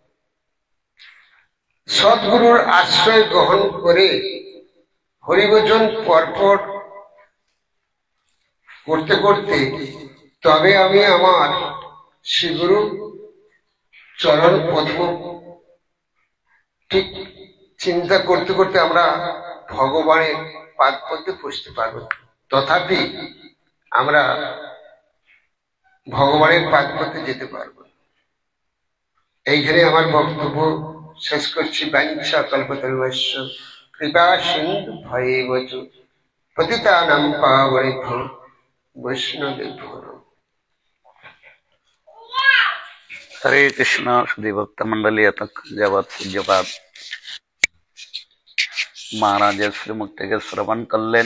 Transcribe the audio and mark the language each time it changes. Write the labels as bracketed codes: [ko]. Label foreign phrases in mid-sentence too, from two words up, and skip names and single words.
[bn] সৎগুরুর আশ্রয় গ্রহণ করে হরিভজন পরপর করতে করতে তবে আমি আমার শ্রীগুরু চরণ পদ্ম ঠিক চিন্তা করতে করতে আমরা ভগবানের পাদ পদ্মে পৌঁছতে পারবো। তথাপি আমরা ভগবানের পাদ পদ্মে যেতে পারবো। এইখানে আমার বক্তব্য শেষ করছি। [sa] বাঞ্ছা কল্পতরুশ্চ কৃপা সিন্ধু ভয়েবচ পতিতানাং পাবনেভ্যো বৈষ্ণবেভ্যো নমঃ। হরে কৃষ্ণ। [bn] শুধু ভক্ত মন্ডলী, এতক্ষণ যাবৎ পূজ্যপাদ মহারাজের শ্রীমুখ থেকে শ্রবণ করলেন।